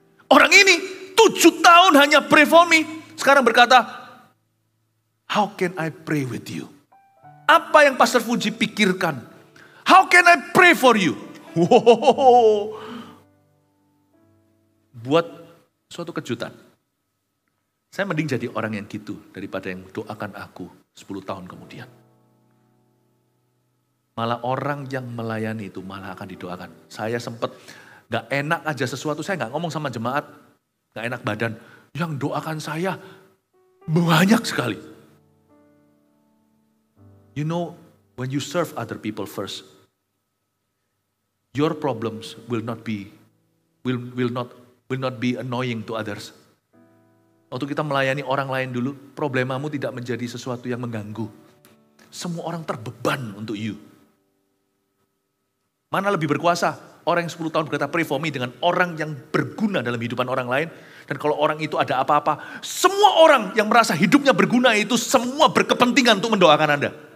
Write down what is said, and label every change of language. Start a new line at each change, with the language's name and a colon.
Indonesian: Orang ini 7 tahun hanya
English: pray for me.
Indonesian: Sekarang berkata,
English: how can I pray with you?
Indonesian: Apa yang Pastor Fuji pikirkan?
English: How can I pray for you? Wow.
Indonesian: Buat suatu kejutan. Saya mending jadi orang yang gitu daripada yang doakan aku 10 tahun kemudian. Malah orang yang melayani itu malah akan didoakan. Saya sempat gak enak aja sesuatu, saya gak ngomong sama jemaat. Gak enak badan. Yang doakan saya banyak sekali.
English: You know, when you serve other people first, your problems will not be annoying to others.
Indonesian: Waktu kita melayani orang lain dulu, problemamu tidak menjadi sesuatu yang mengganggu. Semua orang terbeban untuk you. Mana lebih berkuasa? Orang yang 10 tahun berkata
English: pray for me
Indonesian: dengan orang yang berguna dalam kehidupan orang lain. Dan kalau orang itu ada apa-apa, semua orang yang merasa hidupnya berguna itu semua berkepentingan untuk mendoakan Anda.